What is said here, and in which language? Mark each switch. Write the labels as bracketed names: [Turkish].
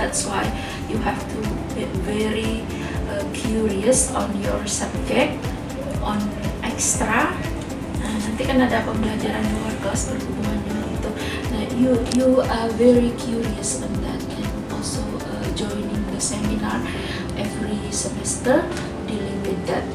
[English] That's why you have to be very curious on your subject, on extra. [Indonesian] Nah, nanti kan ada pembelajaran luar kelas berhubungan dengan itu. [English] Nah, you are very curious on that, and also joining the seminar every semester dealing with that.